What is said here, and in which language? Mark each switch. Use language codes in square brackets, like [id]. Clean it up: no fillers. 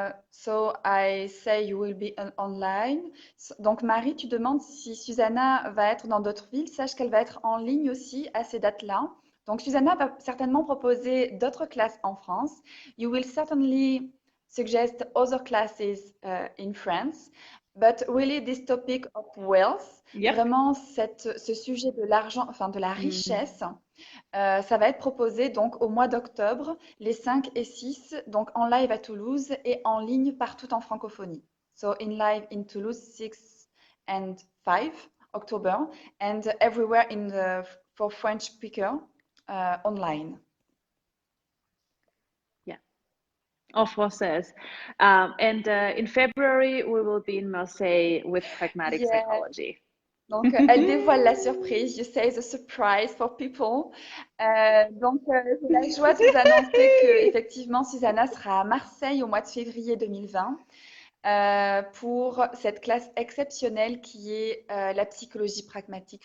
[en] So I say you will be online. [fr] Donc Marie, tu demandes si Susanna va être dans d'autres villes. Sache qu'elle va être en ligne aussi à ces dates-là. Donc Susanna va certainement proposer d'autres classes en France. [en] You will certainly suggest other classes in France. But really, this topic of wealth, [fr] vraiment ce sujet de l'argent, enfin de la richesse, ça va être proposé donc au mois d'octobre, les 5 et 6, donc en live à Toulouse et en ligne partout en francophonie. [en] So in live in Toulouse, 6 and 5 October, and everywhere for French speaker online. [fr] En français. [en] And in February, we will be in Marseille with pragmatic psychology. [fr] Donc, elle dévoile la surprise. [en] You say the surprise for people. [fr] Donc, j'ai la joie de vous annoncer que effectivement, Susanna sera à Marseille au mois de février 2020 pour cette classe exceptionnelle qui est la psychologie pragmatique.